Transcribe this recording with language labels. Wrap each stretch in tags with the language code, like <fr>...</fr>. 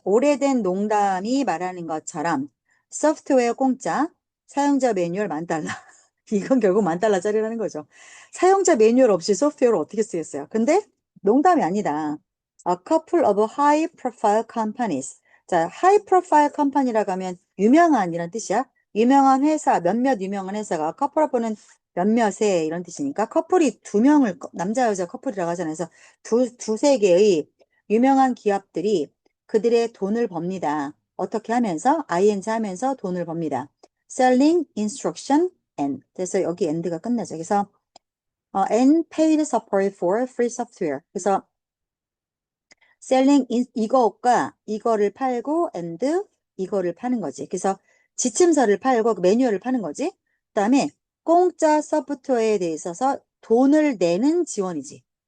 <ko>오래된 농담이 말하는 것처럼 소프트웨어 공짜, 사용자 매뉴얼 10,000달러. 이건 결국 10,000달러짜리라는 거죠. 사용자 매뉴얼 없이 소프트웨어를 어떻게 쓰겠어요? 근데 농담이 아니다.</ko> <en>A couple of high profile companies.</en> <ko>자,</ko> <en>high profile company</en> <ko>라고 하면 유명한이란 뜻이야. 유명한 회사, 몇몇 유명한 회사가</ko> <en>couple of</en> <ko>는 몇몇의 이런 뜻이니까 커플이 두 명을, 남자, 여자 커플이라고 하잖아요. 그래서 두세 개의 유명한 기업들이 그들의 돈을 법니다. 어떻게 하면서? ing 하면서 돈을 법니다.</ko> <en>selling instruction and.</en> <ko>그래서 여기 and가 끝나죠. 그래서</ko> <en>and paid support for free software.</en> <ko>그래서 selling 이거가 이거를 팔고 and 이거를 파는 거지. 그래서 지침서를 팔고 매뉴얼을 파는 거지. 그다음에 공짜 소프트웨어에 대해서 돈을 내는 지원이지.</ko>